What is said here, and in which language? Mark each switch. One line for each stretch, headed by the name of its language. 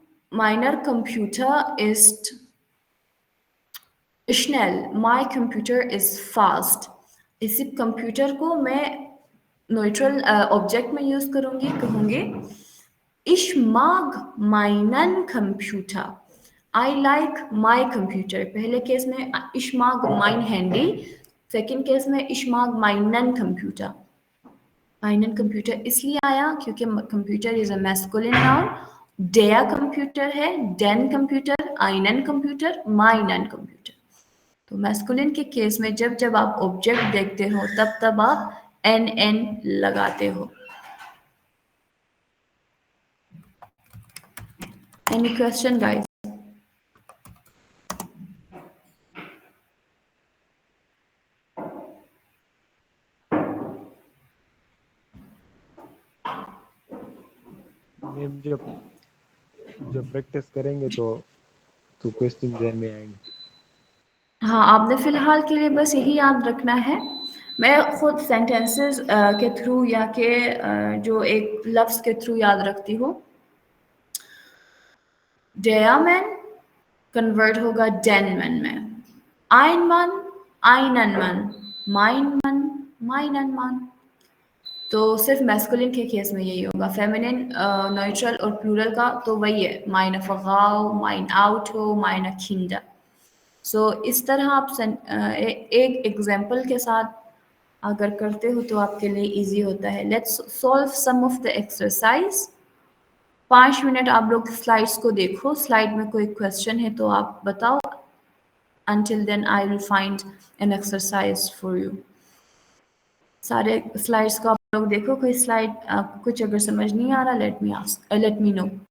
German: Meiner Computer ist schnell.
English: My computer is fast.
Hindi: इसी computer को मैं न्यूट्रल ऑब्जेक्ट में यूज करूंगी, कहूंगी
German: Ich mag meinen Computer.
English: I like my computer.
Hindi: पहले केस में
German: Ich mag mein Handy.
Hindi: Second case में
German: Ich mag meinen Computer. meinen Computer
Hindi: इसलिए आया क्योंकि computer
English: Is a masculine noun.
German: Der कंप्यूटर है, den कंप्यूटर, einen कंप्यूटर, meinen कंप्यूटर.
Hindi: तो masculine के case में जब जब आप ऑब्जेक्ट देखते हो तब आप एन लगाते हो.
English: Any question, guys?
Hindi: जब प्रैक्टिस करेंगे तो क्वेश्चन ध्यान में आएंगे. हाँ, आपने फिलहाल के लिए बस यही याद रखना है. मैं खुद सेंटेंसेस के थ्रू या के जो एक लफ्ज के थ्रू याद रखती हूँ.
German: Der Mann
Hindi: कन्वर्ट होगा
German: den man में. Ein Mann, einen Mann. Mein Mann, meinen Mann.
Hindi: तो सिर्फ मैस्कुलिन के केस में यही होगा. फेमिनिन न्यूट्रल और प्लूरल का तो वही है,
German: meine Frau, mein Auto, meine Kinder.
Hindi: सो इस तरह आप एक एग्जाम्पल के साथ अगर करते हो तो आपके लिए इजी होता है.
English: Let's solve some of the exercise.
Hindi: 5 minute आप लोग स्लाइड्स को देखो. स्लाइड में कोई क्वेश्चन है तो आप बताओ.
English: Until then I will find an exercise for you.
Hindi: सारे स्लाइड्स को आप लोग देखो. कोई स्लाइड कुछ अगर समझ नहीं आ रहा,
English: let me know.